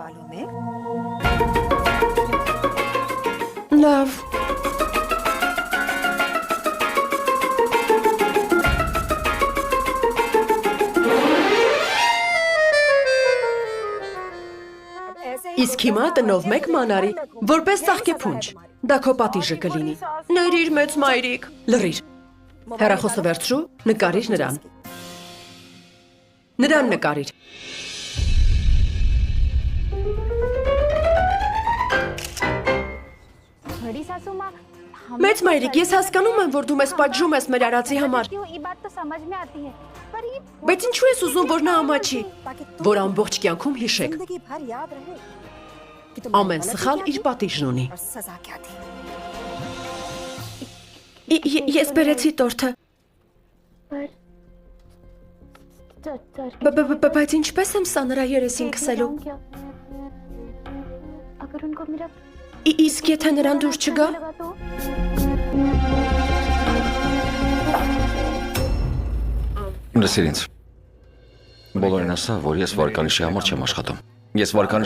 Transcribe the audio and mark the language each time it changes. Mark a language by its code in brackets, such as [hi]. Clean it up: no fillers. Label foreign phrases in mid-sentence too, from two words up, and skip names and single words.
[hy] Լավ։ Իսկ հիմա տնով մեկ մանարի, որպես ծաղկեփունջ։ Դա քո պատիժը կլինի։ Ներիր մեծ մայրիկ, լռիր։ Հեռախոսը վերցրու, նկարիր նրան։ Նրան նկարիր։ [hi] बड़ी सासू माँ [hy] Մեծ մայրիկ, ես հասկանում եմ, որ դու մեզ պատժում ես մեր արածի համար, [hi] ये बात तो समझ में आती है पर ये [hy] բայց ինչու ես ուզում, որ նա ամաչի, որ ամբողջ կյանքում հիշեք։ Ամեն սխալ իր պատիժն ունի։ Ես բերեցի տորթը, բայց ինչպես եմ սա նրա երեսին քսելու։ [hi] अगर उनको मेरा [hy] Իսկ եթե նրան դուր չգա։ [hi] लगा तो [hy] Լսիր ինձ։ Բոլորին ասա, որ ես վարկանիշի համար չեմ աշխատում։ Ես վարկանիշ